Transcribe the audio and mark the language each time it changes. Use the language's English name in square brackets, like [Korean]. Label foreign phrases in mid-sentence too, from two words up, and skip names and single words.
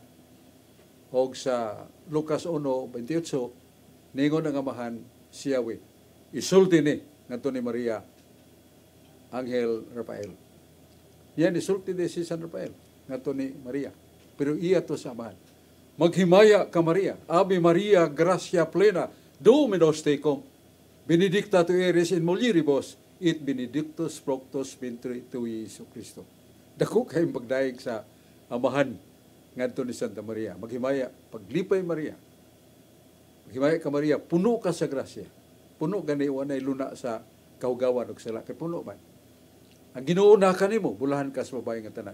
[Cebuano] Og sa Lucas 1:28 ningon ang amahan siya isulti ni ngadto ni Maria Angel Rafael. Yan isulti ni si San Rafael ngadto ni Maria. Pero iya to sa amahan. Maghimaya ka Maria, [Latin] Ave Maria, gracia plena, Dominus tecum, benedicta tu eres in mulieribus, et benedictus fructus ventris tui, Jesu Cristo. [Cebuano] Dako kayong pagdaig sa amahan ngadto ni Santa Maria. Maghimaya, paglipay Maria. Maghimaya ka Maria, puno ka sa grasya. Puno gani wanay luna sa kahugawan ug sala kay puno man. Ang Ginoo na kanimo, bulahan ka sa babae nga tanan.